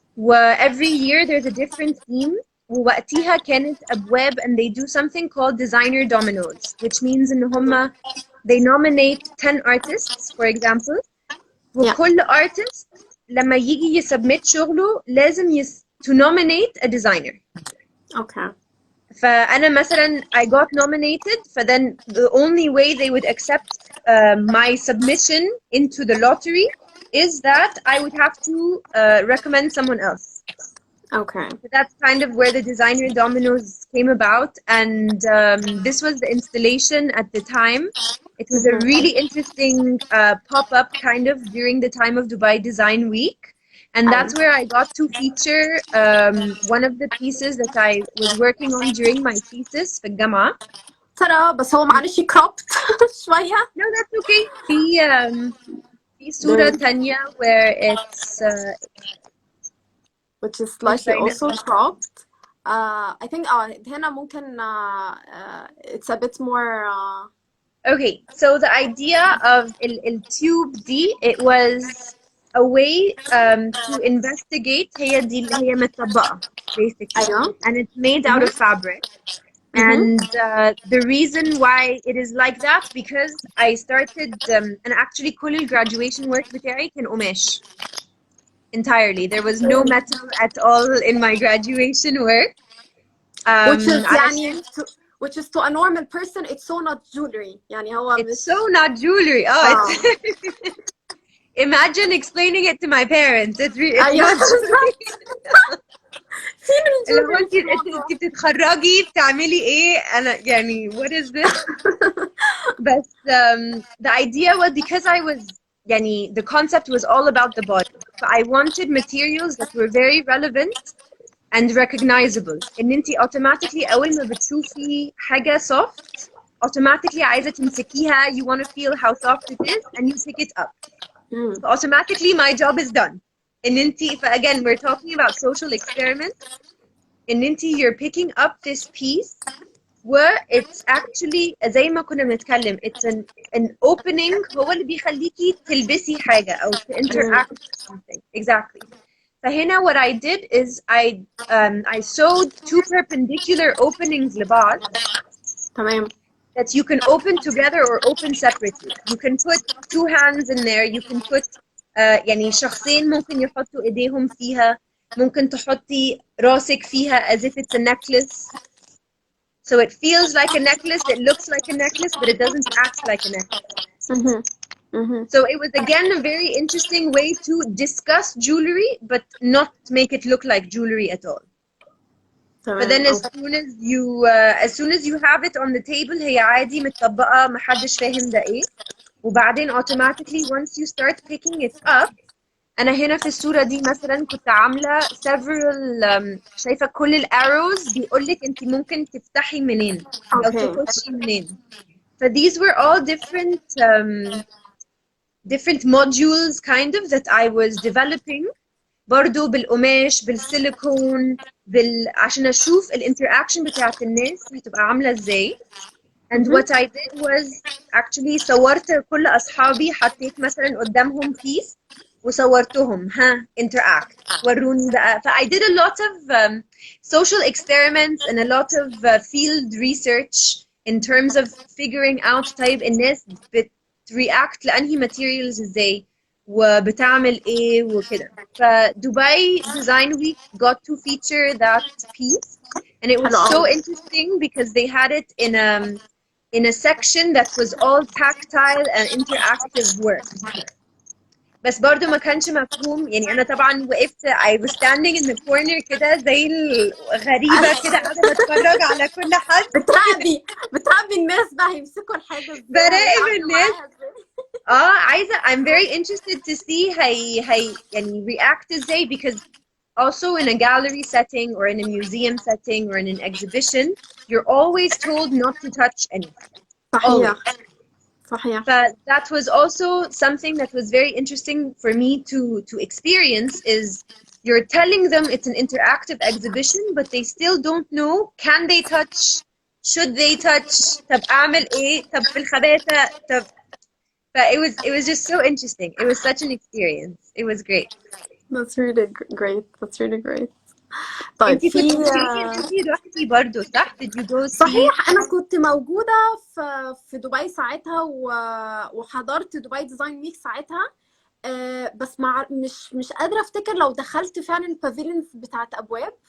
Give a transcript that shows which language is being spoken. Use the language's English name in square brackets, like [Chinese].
[English] Every year there's a different theme. [Arabic] ووقتها كانت أبواب [English] and they do something called designer dominoes, which means [Arabic] إن هما [English] they nominate 10 artists for example. [Arabic] وكل artist لما يجي يسبمت شغله لازم [English] to nominate a designer. Okay. [Arabic] فأنا مثلا [English] I got nominated. then the only way they would accept my submission into the lottery is that I would have to recommend someone else. Okay. So that's kind of where the designer dominoes came about, and this was the installation at the time. It was a really interesting pop-up kind of during the time of Dubai Design Week. And that's where I got to feature one of the pieces that I was working on during my thesis [Arabic] في الجامعة. ترى بس هو معلش cropped شوية. [English] No, that's okay. [Arabic] في صورة تانية [English] where it's which is slightly also cropped. I think [Arabic] هنا ممكن [English] it's a bit more okay. So the idea of [Arabic] التيوب دي [English] it was a way to investigate. [Arabic] هي متطبقة basically. [English] And it's made out of fabric. And the reason why it is like that because I started and actually [Arabic] كل [English] graduation work [Arabic] بتاعي كان قماش [English] entirely. There was no metal at all in my graduation work. which is to a normal person it's so not jewelry. [Arabic] يعني هو [English] it's so not jewelry. Imagine explaining it to my parents. It's not [Arabic] لو انت بتتخرجي بتعملي ايه انا يعني [English] what is this. But the idea was because I was يعني the concept was all about the body. So I wanted materials that were very relevant and recognizable. [Arabic] ان انت automatically اول ما بتشوفي حاجة soft automatically عايزة تمسكيها. [English] You want to feel how soft it is and you pick it up. So automatically my job is done. And again, we're talking about social experiments. And you're picking up this piece where it's actually [Arabic] زي ما كنا بنتكلم [English] it's an opening [Arabic] هو اللي بيخليكي تلبسي حاجة أو [English] to interact with something. Exactly. [Arabic] فهنا [English] what I did is I sewed two perpendicular openings [Arabic] لبعض. تمام. [English] That you can open together or open separately. You can put two hands in there. You can put [Arabic] يعني شخصين ممكن يحطوا ايديهم فيها، ممكن تحطي راسك فيها [English] as if it's a necklace. So it feels like a necklace, it looks like a necklace, but it doesn't act like a necklace. So it was again a very interesting way to discuss jewelry, but not make it look like jewelry at all. But then as soon as you have it on the table [Arabic] هي عادي متطبقة محدش فاهم ده ايه. وبعدين automatically [English] once you start picking it up، [Arabic] أنا هنا في الصورة دي مثلا كنت عاملة several شايفة كل الارrows بيقولك انت ممكن تفتحي منين أو تخشي منين. [English] So these were all different modules kind of that I was developing [Arabic] برضو بالقماش بالسيليكون عشان أشوف الانتراكشن بتاعت الناس هتبقى عاملة ازاي. [English] And what I did was actually [Arabic] صورت كل أصحابي، حطيت مثلا قدامهم piece وصورتهم interact وروني بقى. [English] ف I did a lot of social experiments and a lot of field research in terms of figuring out [Arabic] طيب الناس بتreact لأنهي materials ازاي وبتعمل ايه وكده. [English] ف Dubai Design Week got to feature that piece and it was so interesting because they had it in a section that was all tactile and interactive work. [Arabic] بس برضو ما كانش مفهوم يعني. أنا طبعا وقفت [English] I was standing in the corner [Arabic] كده زي الغريبة كده قاعدة بتفرج على كل حد. بتراقبي الناس بقى هيمسكوا الحاجة ازاي، براقب الناس. عايزة [English] I'm very interested to see [Arabic] هي يعني react ازاي [English] because also in a gallery setting or in a museum setting or in an exhibition you're always told not to touch anything. [Arabic] صحيح. [English] But that was also something that was very interesting for me to experience is you're telling them it's an interactive exhibition but they still don't know can they touch, should they touch، [Arabic] طب أعمل إيه، طب في الخباثة، طب. [English] But it was just so interesting. It was such an experience. It was great. That's really great. That's really great. [Arabic] طيب انتي كنتي بتقولي ان انتي رحتي برضه صح؟ [English] Did you go see؟ [Arabic] صحيح أنا كنت موجودة في دبي ساعتها وحضرت دبي ديزاين ويك ساعتها. بس مش قادرة أفتكر لو دخلت فعلا البافيليونز بتاعت أبواب.